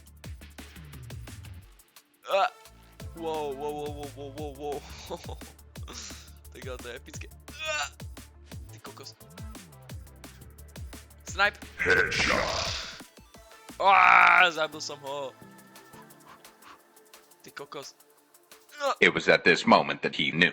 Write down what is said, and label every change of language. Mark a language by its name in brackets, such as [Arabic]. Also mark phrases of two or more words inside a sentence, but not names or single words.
[English] Wow, wow, wow, wow, wow, wow, wow. [Slovak] Tak ale to je epické. Ty kokos. Snipe. Zabil som ho. Ty kokos. [English] It was at this moment that he knew.